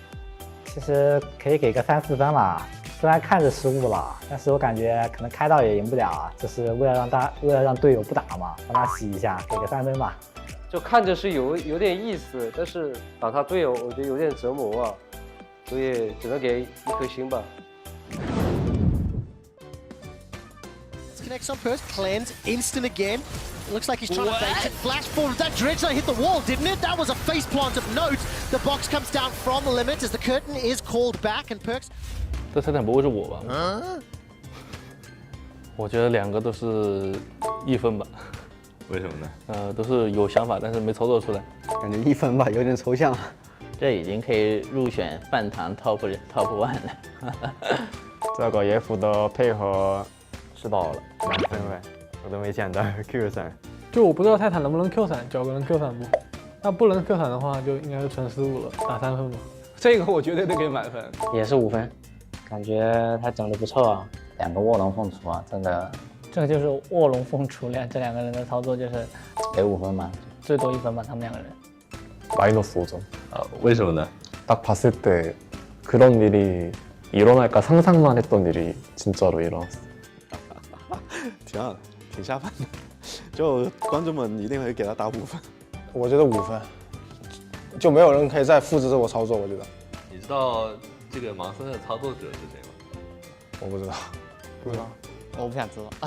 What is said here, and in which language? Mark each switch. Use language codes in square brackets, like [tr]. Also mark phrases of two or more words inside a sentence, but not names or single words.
[zh] 其实可以给个3、4分吧，虽然看着失误了，但是我感觉可能开到也赢不了啊，这是为了让队友不打嘛，让他洗一下，给个3分吧。就看着是有点意思，但是打他队友我觉得有点折磨啊，所以只能给1颗星吧。 [en] Connects on first, cleanse, instant again. It looks like he's trying to bait it. Flash forward. That dredge hit the wall, didn't it? That was a face plant of note. The box comes down from the limit as the curtain is called back and Perks. [zh] 这赛场不会是我吧？我觉得2个都是1分吧。为什么呢？都是有想法，但是没操作出来。感觉1分吧，有点抽象。这已经可以入选饭堂 top 1了。这个野辅的配合是到了满分呗，我都没想到 Q 闪。就我不知道泰坦能不能 Q 闪，脚个能 Q 闪不？那不能 Q 闪的话，就应该是纯失误了，打3分吧。这个我绝对得给满分，也是5分，感觉他整的不错啊。 2个卧龙凤雏啊，这个就是卧龙凤雏了，这2个人的操作就是给5分嘛，最多1分吧，他们2个人。 [ko] 마이너스 5점. [zh] 为什么呢？ [ko] 딱 봤을 때 그런 일이 일어날까 상상만 했던 일이 진짜로 일어났어. [zh] 挺好的，挺下饭的。就观众们一定会给他打5分。我觉得5分，就没有人可以再复制这个操作。我觉得。你知道这个盲僧的操作者是谁吗？我不知道。不知道，我不想知道。